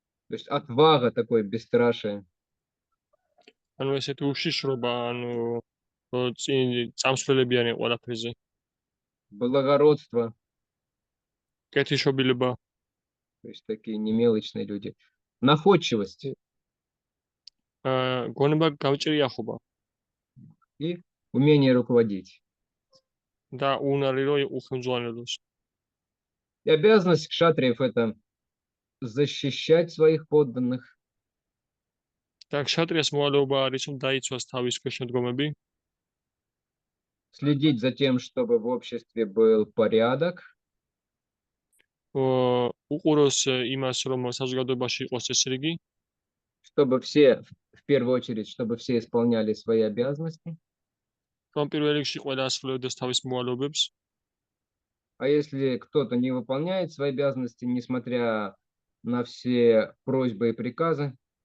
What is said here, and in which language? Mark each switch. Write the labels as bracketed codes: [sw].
[ru] то есть отвага, такое бесстрашие. [ka] ანუ ესეთი უშიშრობა, ანუ წამსვლელებიანი ყველაფერზე. [ru] Благородство, [ka] კეთილშობილება, [ru] то есть такие немелочные люди. Находчивость [ka] გონება გამჭრიახობა [ru] и умение руководить. [ka] და უნარი რომ უხელმძღვანელოს. [ru] И обязанность кшатриев – это защищать своих подданных, [ka] და ქშატრიას მოვალეობა არის რომ დაიცვას თავის ქვეშედგომები, [ru] следить за тем, чтобы в обществе был порядок, [ka] უყუროს იმას რომ საზოგადოებაში იყოს წესრიგი, [ru] чтобы все, в первую очередь, чтобы все исполняли свои обязанности. [ka] რომ პირველ რიგში ყველა ასრულებდეს თავის მოვალეობებს. [ru] А если кто-то не выполняет свои обязанности, несмотря на все просьбы и приказы,